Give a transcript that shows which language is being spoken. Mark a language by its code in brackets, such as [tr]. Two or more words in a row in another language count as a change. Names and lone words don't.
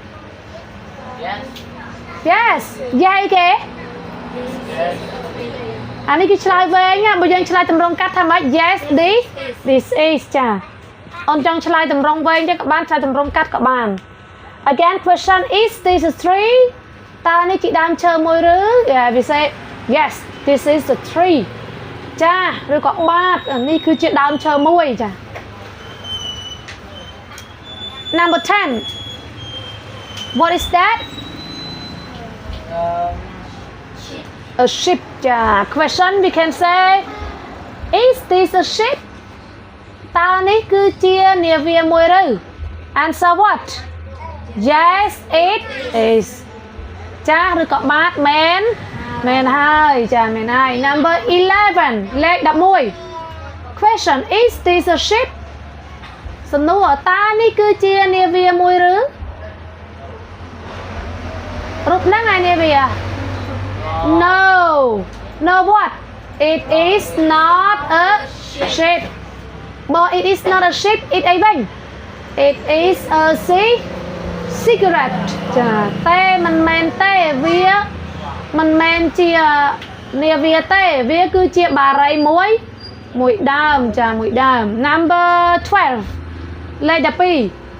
[km] yes យ៉ាយគេអានេះគឺឆ្លើយវែងបើយើងឆ្លើយតម្រង់កាត់ថាម៉េច [en] yes this is [km] ចាអូនចង់ឆ្លើយតម្រង់វែងចឹងក៏បានឆ្លើយតម្រង់កាត់ក៏បាន [en] again question is this a tree [km] តើនេះជាដើមឈើមួយឬ [en] we say yes this is a tree [km] ចាឬក៏បាទនេះគឺជាដើមឈើមួយចា number [en] 10 what is that a ship ចា question we can say is this a ship [km] តើនេះគឺជានាវាមួយឬ [en] answer what yes it is [km] ចាឬក៏បាទមែនហើយចាមែនហើយ number 11លេខ11 [en] question is this a ship [km] សំណួរតើនេះគឺជានាវាមួយឬ រូបហ្នឹងឯនាវា [en] no what it is not a ship [km] បើ [en] it is not a ship it [km] អីវិញ [en] it is a cigarette [km] ចាតែមិនមែនទេវាមិនមែនជានាវាទេវាគឺជាបារីមួយដើមចាមួយដើម number 12លេខ12